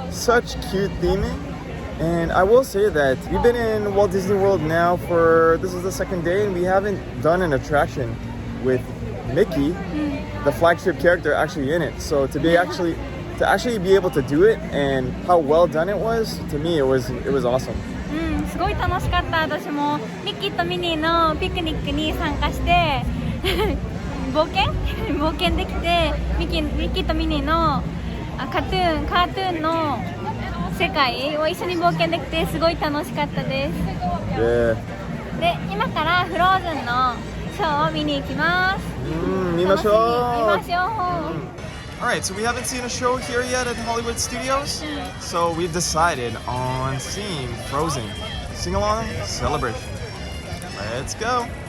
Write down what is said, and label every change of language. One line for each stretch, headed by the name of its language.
English: Such cute theming. And I will say that we've been in Walt Disney World now this is the second day, and we haven't done an attraction with Mickey, the flagship character, actually in it. So to actually be able to do it and how well done it was, to me it was awesome.
Japanese: すごい楽しかった。私もミッキーとミニーのピクニックに参加して冒険できて、ミッキーとミニーのカートゥーンの世界を一緒に冒険できてすごい楽しかったです。
English: Yeah.
Japanese: で、今からフローズンのショーを見に行きます。見ましょう。
English: Alright, so we haven't seen a show here yet at Hollywood Studios, so we've decided on seeing Frozen. Sing along, celebration. Let's go.